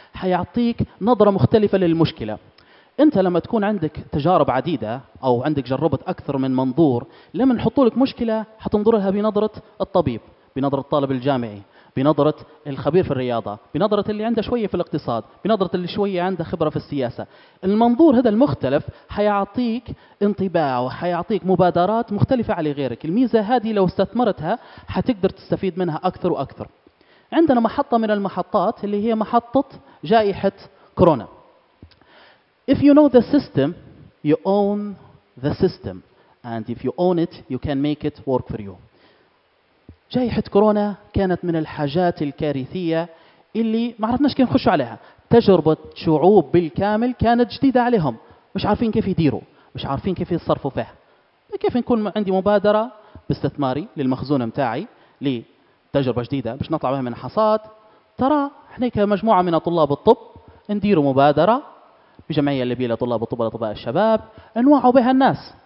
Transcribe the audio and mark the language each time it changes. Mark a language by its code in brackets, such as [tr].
[ar] حيعطيك نظرة مختلفة للمشكلة. أنت لما تكون عندك تجارب عديدة أو عندك جربت أكثر من منظور، لما نحط لك مشكلة حتنظر لها بنظرة الطبيب، بنظرة الطالب الجامعي، بنظرة الخبير في الرياضة، بنظرة اللي عنده شوية في الاقتصاد، بنظرة اللي شوية عنده خبرة في السياسة. المنظور هذا المختلف حيعطيك انطباع وحيعطيك مبادرات مختلفة على غيرك. الميزة هذه لو استثمرتها حتقدر تستفيد منها أكثر وأكثر. عندنا محطة من المحطات اللي هي محطة جائحة كورونا. [en] If you know the system, you own the system, and if you own it, you can make it work for you. [ar] جائحة كورونا كانت من الحاجات الكارثية اللي ما عرفناش كيف نخش عليها. تجربة شعوب بالكامل كانت جديدة عليهم، مش عارفين كيف يديروا، مش عارفين كيف يتصرفوا فيها. كيف نكون عندي مبادرة باستثماري للمخزون متاعي لتجربة جديدة باش نطلع بها من حصاد؟ ترى احنا كمجموعة من طلاب الطب نديروا مبادرة بجمعية الليبية لطلاب الطب والأطباء الشباب، نوعوا بها الناس.